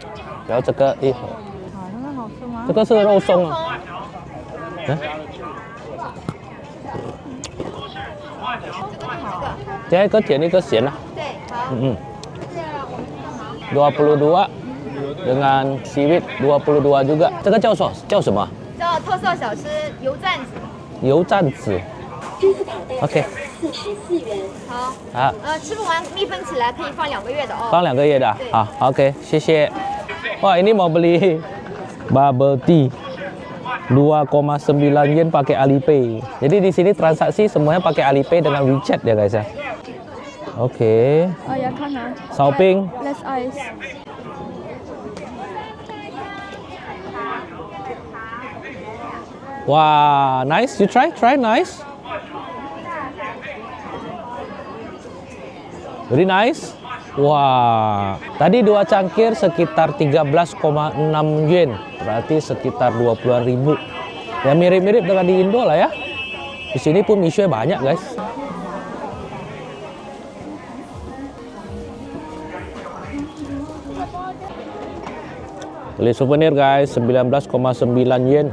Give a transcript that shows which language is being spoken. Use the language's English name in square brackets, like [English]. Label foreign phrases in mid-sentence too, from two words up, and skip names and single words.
[Chinese] 然后这个一盒，啊，那个好吃吗？这个是肉松啊。 [Indonesian] Saya ikut ya, ini ke Sian lah. [Chinese] 对，好。 [Indonesian] 22 dengan seaweed 22 juga. [Chinese] 这个叫什么？叫特色小吃油蘸子。油蘸子。OK。 44元。好。好，吃不完密封起来可以放2个月的哦。放2个月的。好，OK， 谢谢。 [Indonesian] Wah, ini mau beli [English] bubble tea [Indonesian] 2,9 yen pakai Alipay. Jadi di sini transaksi semuanya pakai Alipay dengan WeChat ya guys ya. Oke. Oh ya, kan ah. [English] Shopping. Less ice. Wah, nice. You try nice. Very nice. [Indonesian] Wah, tadi 2 cangkir sekitar 13,6 yen, berarti sekitar 20.000. Ya mirip-mirip dengan di Indo lah ya. Di sini pun mie banyak guys. Beli souvenir guys, 19,9 yen.